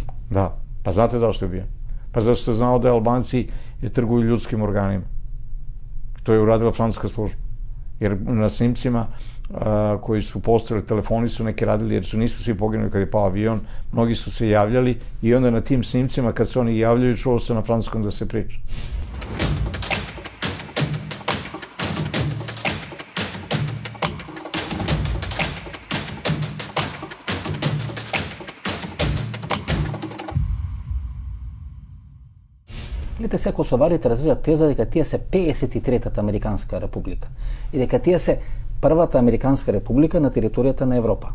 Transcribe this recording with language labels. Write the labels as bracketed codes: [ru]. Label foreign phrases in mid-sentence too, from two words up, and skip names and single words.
[sr] Da, pa znate zašto je ubijen? Pa zašto se znao da Albanci trguju ljudskim organima. To je uradila francuska služba. Jer na snimcima koji su postojali, telefoni su neki radili, jer nisu svi poginuli kad je pao avion, mnogi su se javljali i onda na tim snimcima kad se oni javljaju čulo se na francuskom da se priča. [mk] Гледате, се косоварите развиват теза дека тие се 53-та Американска република и дека тие се првата Американска република на територијата на Европа.